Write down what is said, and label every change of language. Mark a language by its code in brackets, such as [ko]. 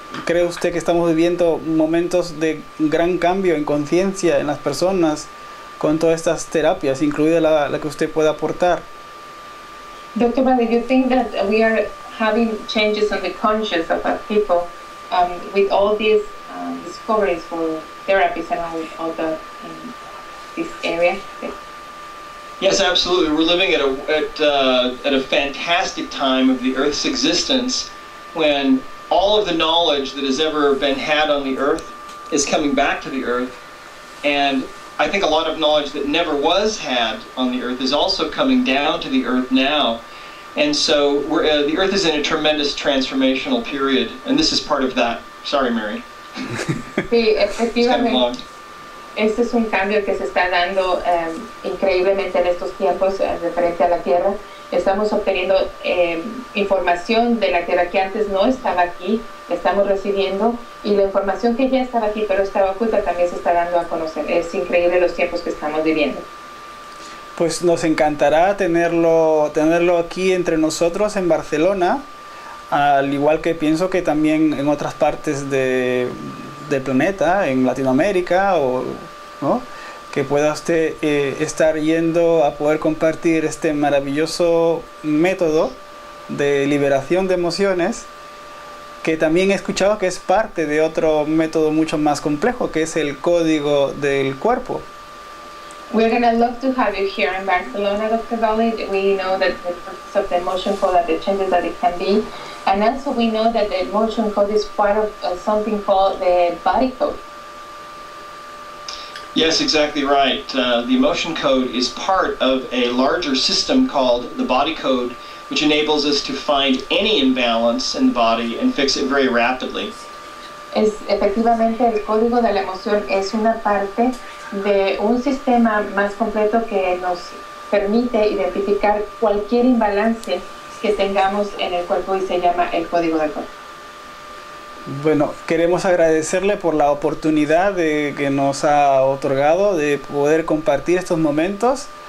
[es] ¿Cree usted que estamos viviendo momentos de gran cambio en conciencia en las personas con todas estas terapias, incluida la que usted pueda aportar? [en] Dr. Bradley, do you think that we are having changes on the conscious of our people with all these discoveries for therapies and all the in this area? Yes, absolutely. We're living at a fantastic time of the Earth's existence when all of the knowledge that has ever been had on the Earth is coming back to the Earth, and I think a lot of knowledge that never was had on the Earth is also coming down to the Earth now. And so the Earth is in a tremendous transformational period, and this is part of that. Sorry, Mary. [es] Sí, efectivamente. Este es un cambio que se está dando increíblemente en estos tiempos referente a la Tierra. Estamos obteniendo información de la Tierra que antes no estaba aquí, estamos recibiendo, y la información que ya estaba aquí pero estaba oculta también se está dando a conocer. Es increíble los tiempos que estamos viviendo. Pues nos encantará tenerlo aquí entre nosotros en Barcelona, al igual que pienso que también en otras partes del planeta, en Latinoamérica, ¿no? Que pueda usted estar yendo a poder compartir este maravilloso método de liberación de emociones, que también he escuchado que es parte de otro método mucho más complejo, que es el código del cuerpo. [en] We're going to love to have you here in Barcelona, Dr. Bradley. We know that the purpose of the emotion code and the changes that it can be. And also we know that the emotion code is part of something called the body code. Yes, exactly right. The emotion code is part of a larger system called the body code, which enables us to find any imbalance in the body and fix it very rapidly. [es] Efectivamente, el código de la emoción es una parte de un sistema más completo que nos permite identificar cualquier imbalance que tengamos en el cuerpo, y se llama el código del cuerpo. Bueno, queremos agradecerle por la oportunidad que nos ha otorgado de poder compartir estos momentos.